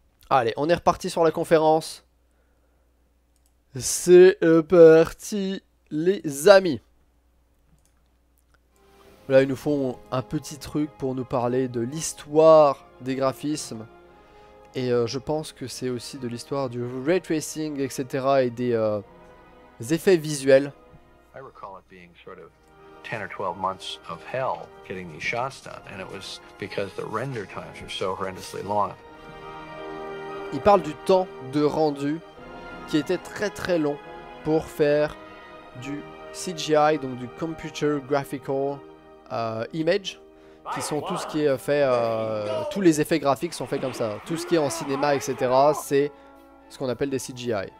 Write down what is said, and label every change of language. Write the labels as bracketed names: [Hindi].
[French] Allez, on est reparti sur la conférence. C'est parti les amis. Là ils nous font un petit truc pour nous parler de l'histoire des graphismes. Et je pense que c'est aussi de l'histoire du ray tracing, etc. et des effets visuels. [English] I recall it being sort of 10 or 12 months of hell getting these shots done, and it was because the render times were so horrendously long. [French] Il parle du temps de rendu qui était très très long pour faire du CGI, donc du Computer Graphical Image, qui sont tout ce qui est fait, tous les effets graphiques sont faits comme ça. Tout ce qui est en cinéma, etc., c'est ce qu'on appelle des CGI.